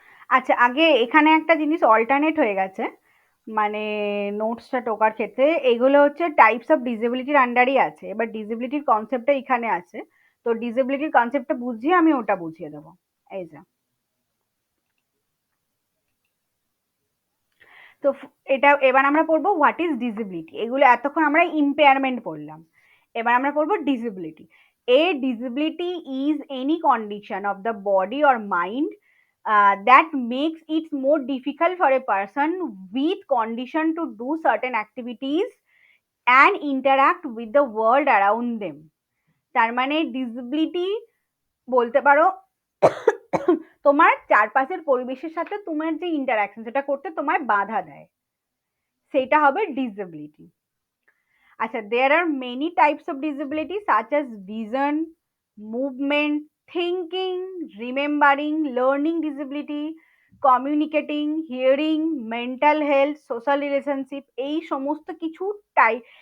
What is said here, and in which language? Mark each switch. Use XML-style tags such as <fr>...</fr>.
<bn>আচ্ছা, আগে এখানে একটা জিনিস অল্টারনেট হয়ে গেছে, মানে নোটসটা টোকার ক্ষেত্রে এগুলো হচ্ছে টাইপস অফ ডিসেবিলিটির আন্ডারই আছে, এবার ডিসেবিলিটির কনসেপ্টটা এখানে আছে। তো ডিসেবিলিটির কনসেপ্টটা বুঝিয়ে আমি ওটা বুঝিয়ে দেবো। এই যে, তো এটা এবার আমরা পড়বো</bn> <en>What is disability.</en> <bn>এগুলো এতক্ষণ আমরা ইম্পেয়ারমেন্ট পড়লাম, এবার আমরা পড়বো disability.</bn> <en>A disability is any condition of the body or mind that makes it more difficult for a person with condition to do certain activities and interact with the world around them।</en> <bn>তার মানে disability বলতে পারো তোমার চারপাশের পরিবেশের সাথে তোমার যে ইন্টারাকশন সেটা করতে তোমায় বাধা দেয়, সেটা হবে ডিসেবিলিটি।</bn> <en>আচ্ছা, there are many types of disability such as vision, movement, thinking, remembering, learning disability, communicating, hearing, mental health, social relationship,</en> <bn>এই সমস্ত কিছু টাইপ।</bn>